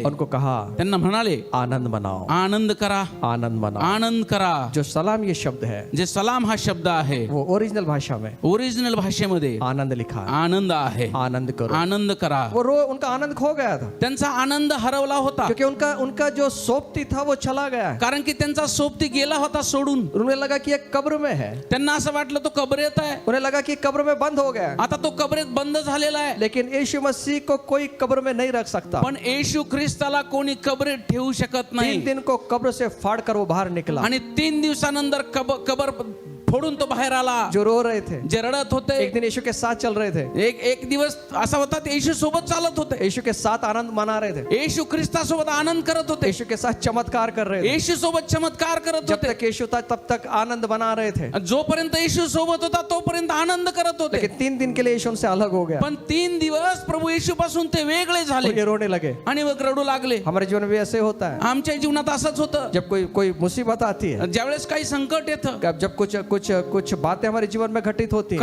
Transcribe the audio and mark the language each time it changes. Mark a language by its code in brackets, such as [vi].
[hi] उनको कहा [mr] त्यांना म्हणाले [hi] आनंद मनाओ, [mr] आनंद करा, [hi] आनंद मनाओ। [mr] आनंद करा। [hi] जो सलाम ये शब्द है, [mr] जे सलाम हा शब्द आहे, [hi] वो ओरिजिनल भाषा में [mr] ओरिजिनल भाषेमध्ये [hi] आनंद लिखा है, [mr] आनंद आहे, [hi] आनंद करो। [mr] आनंद करा। [hi] वो उनका आनंद खो गया था, [mr] त्यांचा आनंद हरवला होता, [hi] क्योंकि उनका जो सोबती था वो चला गया है। [mr] कारण की त्यांचा सोबती गेला होता सोडून। [hi] उन्हें लगा कि एक कब्र में है, [mr] त्यांना असं वाटलं तो कबरेत आहे, [hi] उन्हें लगा कि कब्र में बंद हो गया है। [mr] आता तो कबरेत बंद झालेला आहे। [hi] लेकिन यीशु मसीह को कोई कब्र में नहीं रख सकता। [mr] पण येशू ख्रिस्ताला कोणी कबरेत ठेवू शकत [hi] 3 [mr] नाही। [hi] दिन को कब्र से फाड़ कर वो बाहर निकला। [mr] आणि 3 दिवसानंतर कबर फोडून तो बाहेर आला। [hi] जो रो रहे थे, [mr] जे रडत होते, [hi] एक दिन यीशु के साथ चल रहे थे, [mr] एक दिवस असा होता ते येशू सोबत चालत होते, [hi] यीशु के साथ आनंद मना रहे थे, [mr] येशू ख्रिस्तासोबत आनंद करत होते, [hi] यीशु के साथ चमत्कार कर रहे थे। [mr] येशू सोबत चमत्कार करत [hi] जब [mr] होते। [hi] तक यीशु था तब तक आनंद मना रहे थे। [mr] जोपर्यंत येशू सोबत होता तोपर्यंत आनंद करत होते। [hi] लेकिन 3 दिन के लिए यीशु उनसे अलग हो गया [mr] पण 3 दिवस प्रभू येशू पासून ते वेगळे [hi] और [mr] झाले [hi] ये रोने लगे। [mr] आणि मग रडू लागले। [hi] हमारे जीवन में भी ऐसे होता है, [mr] आमच्या जीवनात असंच होतं। [hi] जब कोई मुसीबत आती है, [mr] ज्यावेळेस काही संकट येतं, [hi] जब कुछ बातें हमारे जीवन में घटित होती हैं,